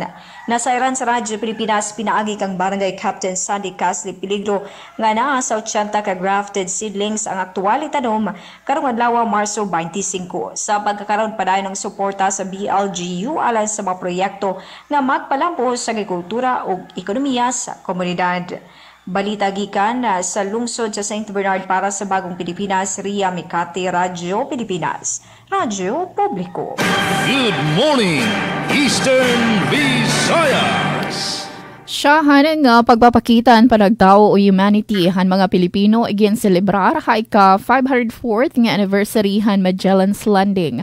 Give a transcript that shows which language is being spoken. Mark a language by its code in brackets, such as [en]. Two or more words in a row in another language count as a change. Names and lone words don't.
[ceb] Nasairan sa Radyo Pilipinas pinaagi kang Barangay Captain Sandy Casli Peligro nga naa sa 80 ka grafted seedlings ang aktual itanom karong adlaw Marso 25 [tl] sa pagkakaroon [ceb] pa dayon ng suporta sa BLGU alang sa mga proyekto nga magpalampos sa agrikultura o ekonomiya sa komunidad. Balita gikan sa lungsod sa St. Bernard para sa Bagong Pilipinas, Ria Mikati, Radyo Pilipinas, Radyo Publiko. [en] Good morning, Eastern Visayas! [war] Siyahan nga pagpapakitan panagtao o humanity han mga Pilipino igin celebrar ha ika 504th nga anniversary han Magellan's Landing.